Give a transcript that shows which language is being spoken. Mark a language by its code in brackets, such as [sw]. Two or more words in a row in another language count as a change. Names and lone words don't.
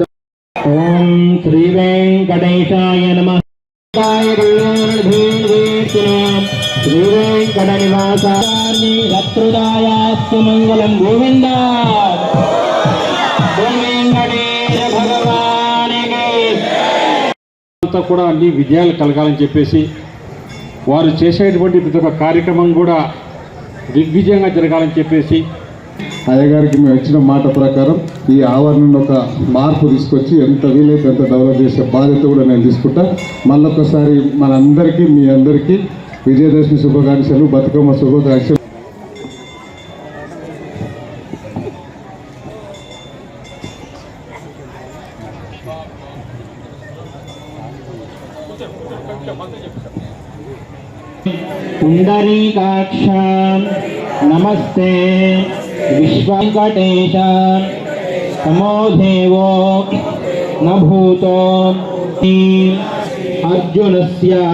[sa] ओम श्री वेंकटेशाय नमः। श्री वेंकटनिवासाय शत्रुदायास्तु मंगलं गोविंद वेंकटेश भगवानिके [te] అంతా కూడా అన్ని విజయాలు కలగాలని చెప్పేసి వారు చేసేటువంటి ప్రతి ఒక్క కార్యక్రమం కూడా దిగ్విజయంగా జరగాలని చెప్పేసి అయ్యగారికి మేము ఇచ్చిన మాట ప్రకారం ఈ ఆవరణలో ఒక మార్పు తీసుకొచ్చి ఎంత వీలైతే ఎంత డెవలప్ చేసే బాధ్యత కూడా నేను తీసుకుంటా. మళ్ళొకసారి మనందరికీ మీ అందరికీ విజయదశమి శుభాకాంక్షలు, బతుకమ్మ శుభాకాంక్షలు. [sa] पुंडरीकाक्ष नमस्ते विश्ववेंकटेश तमो देवो न भूतो अर्जुनस्य